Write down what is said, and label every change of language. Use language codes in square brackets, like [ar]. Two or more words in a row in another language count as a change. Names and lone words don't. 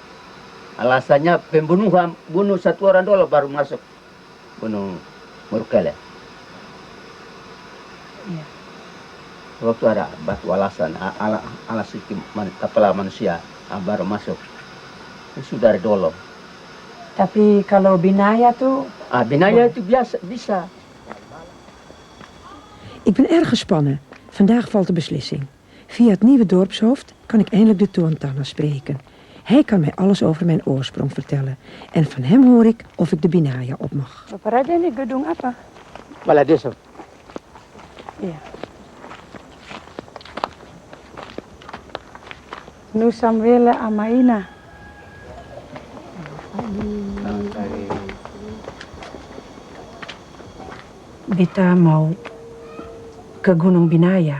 [id] Alasannya pembunuhan, bunuh satu orang dulu baru masuk Gunung Murkele. Iya. Waktu ada batu alasan, alas itu kepala manusia baru masuk. Sudah dari dulu. Tapi kalau Binaya tuh... Binaya itu biasa, bisa. [nl] Ik ben erg gespannen. Vandaag valt de beslissing. Via het nieuwe dorpshoofd kan ik eindelijk de Tuantanna spreken. Hij kan mij alles over mijn oorsprong vertellen. En van hem hoor ik of ik de Binaya op mag. [id] Bapak Raja, ini gedung apa? Balai Desa. Iya. Nusamwela Amaina. [abs] Beta mau ke Gunung Binaya.